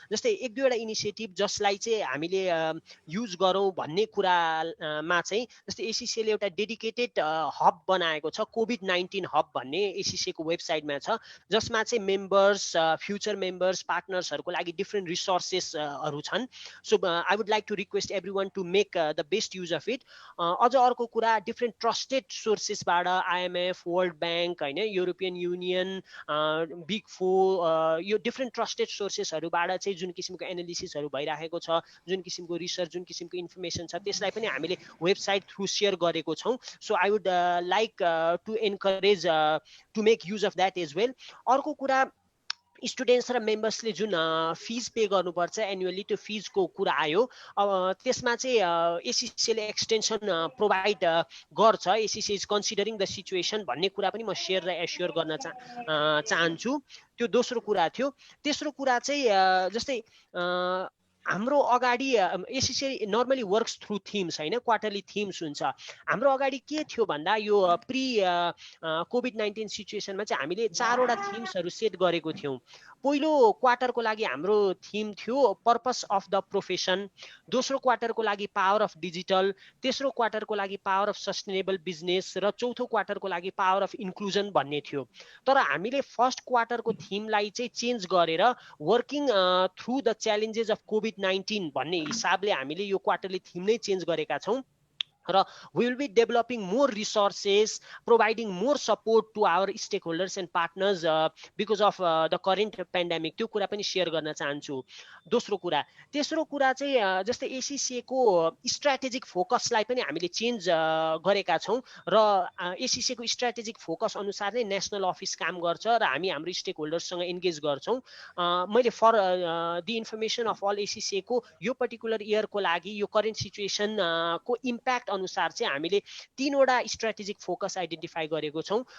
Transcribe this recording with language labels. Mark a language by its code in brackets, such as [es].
[ne] जस्तै एक दुईवटा इनिसिएटिभ जसलाई चाहिँ हामीले युज गरौँ भन्ने कुरामा चाहिँ जस्तै एसिसीले एउटा डेडिकेटेड हब बनाएको छ, कोभिड-19 हब भन्ने एसिसीको वेबसाइटमा छ, जसमा चाहिँ मेम्बर्स, फ्युचर मेम्बर्स, पार्टनर्सहरूको लागि डिफ्रेन्ट रिसोर्सेसहरू छन्। [en] So I would like to request every to make the best use of it. [ne] अझ अर्को कुरा, different trusted सोर्सेसबाट IMF, world bank होइन, युरोपियन युनियन, बिग 4, यो डिफ्रेन्ट ट्रस्टेड सोर्सेसहरूबाट चाहिँ जुन किसिमको एनालिसिसहरू भइरहेको छ, जुन किसिमको रिसर्च, जुन किसिमको इन्फर्मेसन छ, त्यसलाई पनि हामीले वेबसाइट थ्रु सेयर गरेको छौँ। [en] So I would like to encourage to make use of that as well. [ne] अर्को कुरा, स्टुडेन्ट्स र मेम्बर्सले जुन फिज पे गर्नुपर्छ एनुअली, त्यो फिजको कुरा आयो। त्यसमा चाहिँ एसिसीले एक्सटेन्सन प्रोभाइड गर्छ, [en] ACC is considering the situation [ne] भन्ने कुरा पनि म सेयर र एस्योर गर्न चाहन्छु। त्यो दोस्रो कुरा थियो। तेस्रो कुरा चाहिँ जस्तै हाम्रो अगाडि ACC [en] normally works through themes [ne] होइन, क्वार्टरली थिम्स हुन्छ। हाम्रो अगाडि के थियो भन्दा यो प्री कोभिड-19 सिचुएसनमा चाहिँ हामीले 4वटा थिम्सहरू सेट गरेको थियौँ। पहिलो क्वार्टरको लागि हाम्रो थिम थियो पर्पस अफ द प्रोफेसन, दोस्रो क्वार्टरको लागि पावर अफ डिजिटल, तेस्रो क्वार्टरको लागि पावर अफ सस्टेनेबल बिजनेस र चौथो क्वार्टरको लागि पावर अफ इन्क्लुजन भन्ने थियो। तर हामीले फर्स्ट क्वार्टरको थिमलाई चाहिँ चेन्ज गरेर working through the challenges of COVID-19 भन्ने हिसाबले हामीले यो क्वार्टरली थिम नै चेन्ज गरेका छौँ। र [en] we will be developing more resources, providing more support to our stakeholders and partners because of the current pandemic। [ne] त्यो कुरा पनि सेयर गर्न चाहन्छु। दोस्रो कुरा। तेस्रो कुरा चाहिँ जस्तै एसिसी को स्ट्र्याटेजिक फोकसलाई पनि हामीले चेन्ज गरेका छौँ र एसिसी को स्ट्र्याटेजिक फोकस अनुसार नै नेसनल अफिस काम गर्छ र हामी हाम्रो स्टेक होल्डर्ससँग एन्गेज गर्छौँ। मैले [en] for the information of all [ne] ACC को यो पर्टिकुलर इयरको लागि यो करेन्ट सिचुएसन को इम्प्याक्ट अनुसार चाहिँ हामीले 3वटा स्ट्र्याटेजिक फोकस आइडेन्टिफाई गरेको छौँ।